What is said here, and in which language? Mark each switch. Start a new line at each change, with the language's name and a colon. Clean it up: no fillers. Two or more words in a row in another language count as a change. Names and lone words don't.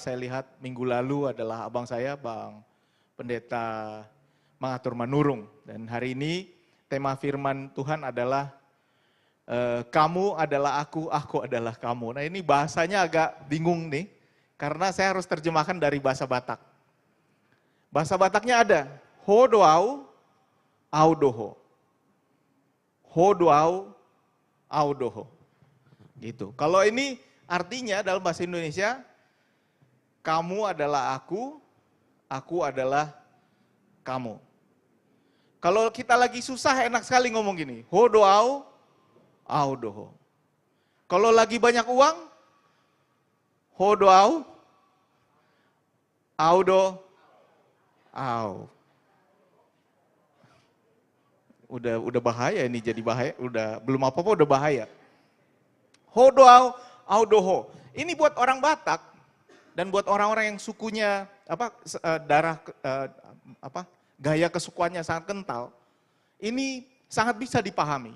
Indonesian: Saya lihat minggu lalu adalah abang saya, Bang Pendeta Mangatur Manurung. Dan hari ini tema firman Tuhan adalah kamu adalah aku adalah kamu. Nah ini bahasanya agak bingung nih, karena saya harus terjemahkan dari bahasa Batak. Bahasa Bataknya ada,
Batak Toba: hodoau, audoho. Hodoau, audoho.
Indonesian: Gitu. Kalau ini artinya dalam bahasa Indonesia, kamu adalah aku adalah kamu. Kalau kita lagi susah enak sekali ngomong gini,
Batak Toba: hodoau, audoho.
Indonesian: Kalau lagi banyak uang,
Batak Toba: hodoau, audo, au.
Indonesian: Udah bahaya ini, jadi bahaya, belum apa-apa udah bahaya.
Batak Toba: Hodoau, audoho.
Indonesian: Ini buat orang Batak dan buat orang-orang yang sukunya gaya kesukuannya sangat kental, ini sangat bisa dipahami.